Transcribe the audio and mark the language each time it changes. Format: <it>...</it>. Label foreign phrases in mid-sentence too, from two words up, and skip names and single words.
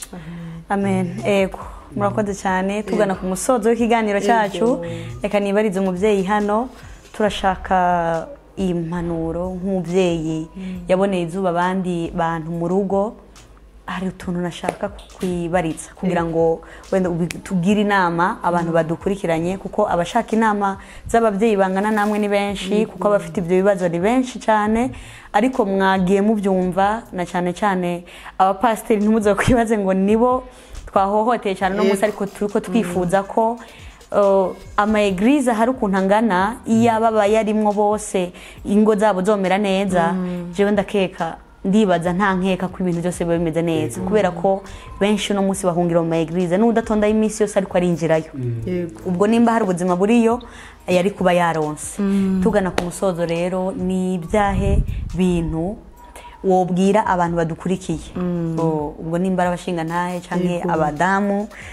<rn>amen ego murakoze cyane tugana ku musozo w'ikiganiro cyacu reka nibarize umubyeyi hano turashaka impanuro nk'umubyeyi yaboneye izuba abandi bantu mu rugo hari utuntu nashaka kwibariza kugira ngo wenda tugire inama abantu badukurikiranye kuko abashaka inama z'ababyeyi bangana namwe ni benshi kuko abafite ibyo bibazo ni benshi cyane ariko mwagiye mubyumva na cyane cyane abapasiteri ntimuze kwibaze ngo nibo twahohoteye cyane no munsi ariko turiko twifuza ko ama eglise hari ukuntu angana iyo ababa yarimwo bose ingo zabo zomera neza jewe ndakeka ndibaza nta nkeka ko ibintu byose biba bimeze neza kubera ko benshi no munsi bahungira mu eglise n'udatonda iminsi yose ariko arinjirayo ubwo nimba hari ubuzima buriyo yari kuba yaronse tugana ku musozo rero ni ibyahe bintu wobwira abantu badukurikiye ubwo nimba ari abashinga ntahe canke abadamu</rn>